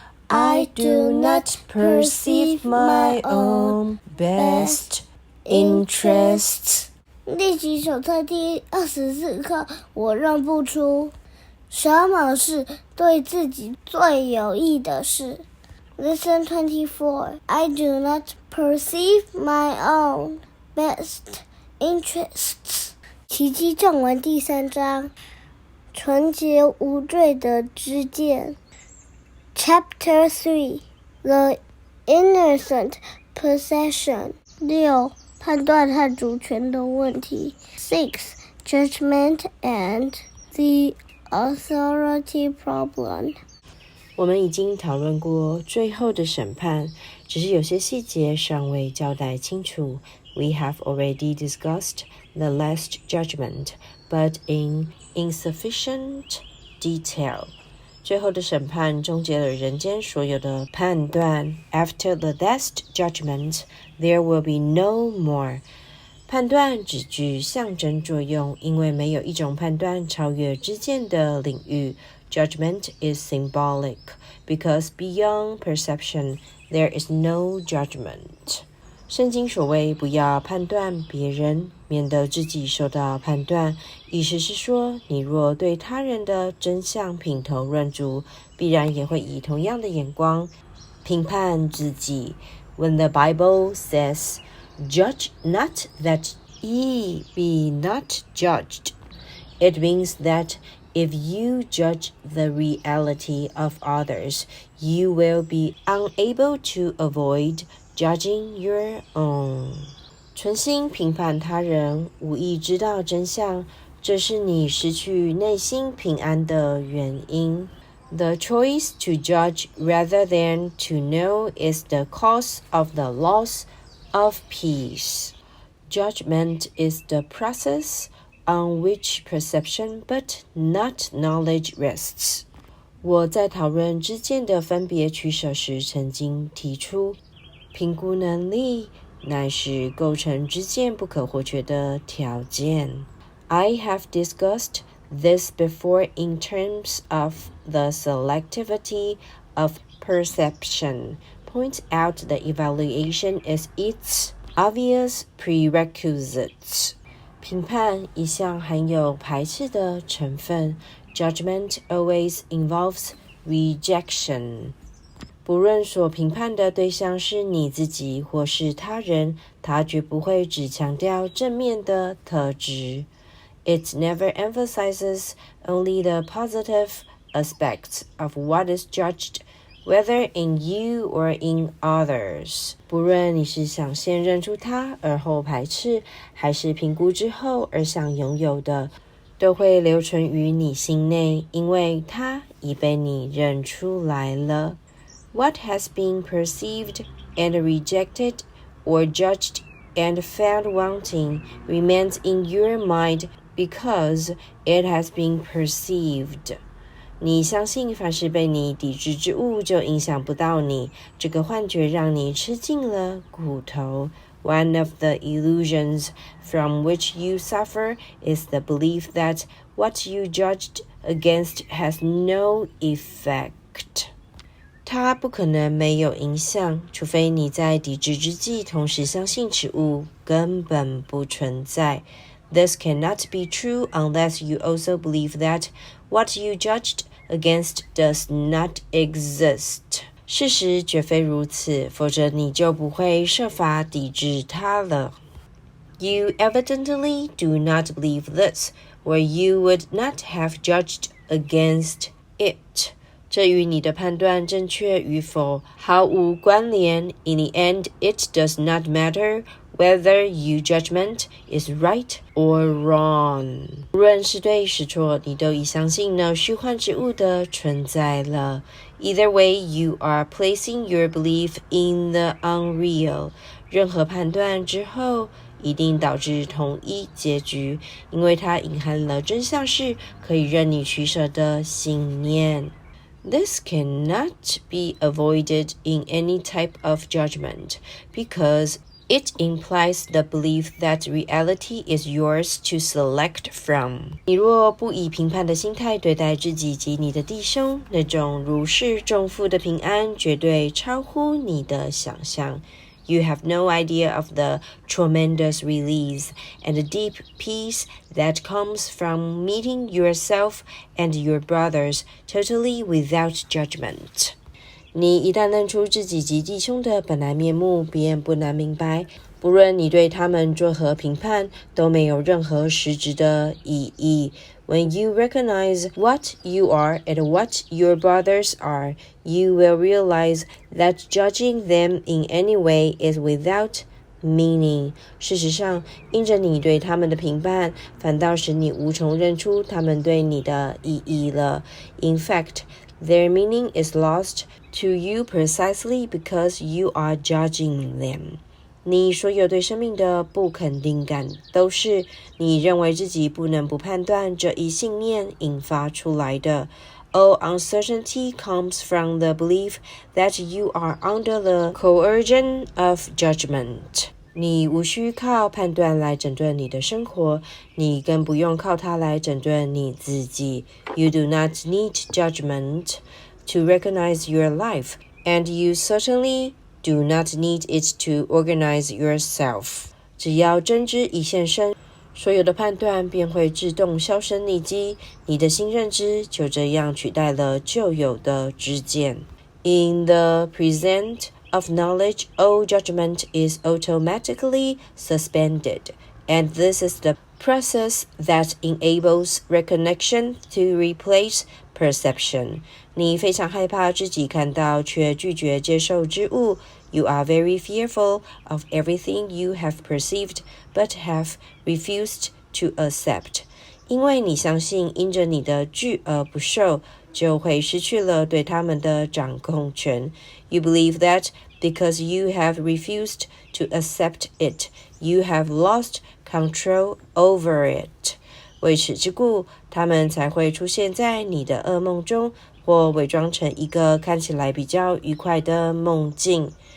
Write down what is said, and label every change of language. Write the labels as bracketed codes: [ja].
[en] I do not perceive my own best interests. [zh] 练习手册第24课，我认不出什么是对自己最有益的事。 [en] Lesson 24. I do not perceive my own best interests. [zh] 奇迹正文第3章。纯洁无罪的知见。 [en] Chapter 3 The Innocent Possession 6. [zh] 判断和主权的问题。6. [en] Judgment and the authority problem. [zh] 我们已经讨论过最后的审判，只是有些细节尚未交代清楚。 [en] We have already discussed the last judgment, but in insufficient detail. [zh] 最后的审判终结了人间所有的判断。 [en] After the last judgment, there will be no more. [zh] 判断只具象征作用，因为没有一种判断超越知见的领域。 [en] Judgment is symbolic, because beyond perception, there is no judgment. [zh] 圣经所谓不要判断别人，免得自己受到判断，意思是说，你若对他人的真相品头论足，必然也会以同样的眼光评判自己。 [en] When the Bible says, "Judge not that ye be not judged," it means that if you judge the reality of others, you will be unable to avoid judging your own. [zh] 存心评判他人，无意知道真相，这是你失去内心平安的原因。 [en] The choice to judge rather than to know is the cause of the loss of peace. Judgment is the process on which perception but not knowledge rests. [zh] 我在讨论知见的分别取舍时曾经提出，评估能力乃是构成知见不可或缺的条件。 [en] I have discussed this before in terms of the selectivity of perception. Point out the evaluation is its obvious prerequisites. [zh] 评判一向含有排斥的成分。 [en] Judgment always involves rejection. [zh] 不论所评判的对象是你自己或是他人，它绝不会只强调正面的特质。 [en] It never emphasizes only the positive aspects of what is judged, whether in you or in others. [zh] 不论你是想先认出它而后排斥，还是评估之后而想拥有的，都会留存于你心内，因为它已被你认出来了。 [en] What has been perceived and rejected or judged and found wanting remains in your mind because it has been perceived. [zh] 你相信凡是被你抵制之物就影响不到你，这个幻觉让你吃尽了骨頭。 [en] One of the illusions from which you suffer is the belief that what you judged against has no effect. [zh] 它不可能没有影响，除非你在抵制之际同时相信此物根本不存在。 [en] This cannot be true unless you also believe that what you judged against does not exist. [zh] 事实绝非如此，否则你就不会设法抵制它了。 [en] You evidently do not believe this, or you would not have judged against it. [zh] 这与你的判断正确与否毫无关联。 [en] In the end, it does not matter whether your judgment is right or wrong. [zh] 无论是对是错，你都已相信那虚幻之物的存在了。 [en] Either way, you are placing your belief in the unreal. [zh] 任何判断之后一定导致同一结局，因为它隐含了真相是可以任你取舍的信念。 [en] This cannot be avoided in any type of judgment, because it implies the belief that reality is yours to select from. [zh] 你若不以评判的心态对待自己及你的弟兄，那种如释重负的平安绝对超乎你的想象。 [en] You have no idea of the tremendous release and the deep peace that comes from meeting yourself and your brothers totally without judgment. [zh] 你一旦认出自己及弟兄的本来面目，便不难明白，不论你对他们作何评判，都没有任何实质的意义。 [en] When you recognize what you are and what your brothers are, you will realize that judging them in any way is without meaning. [zh] 事实上，因着你对他们的评判，反倒使你无从认出他们对你的意义了。 [en] In fact, their meaning is lost to you precisely because you are judging them. [zh] 你所有对生命的不肯定感，都是你认为自己不能不判断这一信念引发出来的。 [en] All uncertainty comes from the belief that you are under the coercion of judgment. [zh] 你无需靠判断来整顿你的生活，你更不用靠它来整顿你自己。 [en] You do not need judgment to recognize your life, and you certainly do not need it to organize yourself. [zh] 只要真知一现身，所有的判断便会自动销声匿迹，你的新认知就这样取代了旧有的知见。 [en] In the present of knowledge, all judgment is automatically suspended, and this is the process that enables recognition to replace perception. [zh] 你非常害怕自己看到却拒绝接受之物。 [en] You are very fearful of everything you have perceived but have refused to accept. [zh] 因为你相信因着你的拒而不受，就会失去了对他们的掌控权。 [en] You believe that because you have refused to accept it, you have lost control over it. [zh] 为此之故，他们才会出现在你的噩梦中，或伪装成一个看起来比较愉快的梦境。